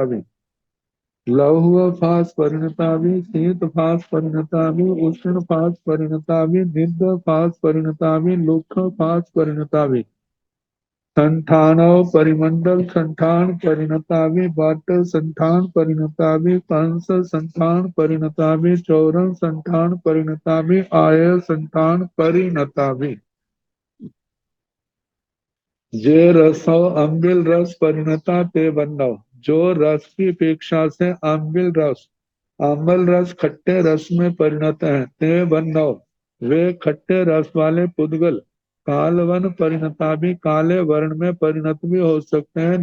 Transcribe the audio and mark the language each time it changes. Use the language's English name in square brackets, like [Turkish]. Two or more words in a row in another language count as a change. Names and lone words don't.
[Prakrit languages] भी लौह फास परिणता भी शीत फास परिणता भी उष्ण फास परिणता भी निध फास परिणता भी लुख फास परिणता भी संठानो परिमंडल संठान परिणता भी बट संठान परिणता भी कंस संठान परिणता भी चौरन संठान परिणता भी आय संठान परिणता भी जे रसो अम्बिल रस परिणता ते बन्नो, [Hindi] जो रस की अपेक्षा से अम्बिल रस अम्ल रस खट्टे रस में परिणत है। [Prakrit languages] ते बन्नो, [Hindi] वे खट्टे रस वाले पुद्गल [Prakrit languages] कालवन परिणता [Hindi] भी काले वर्ण में परिणत भी हो सकते हैं।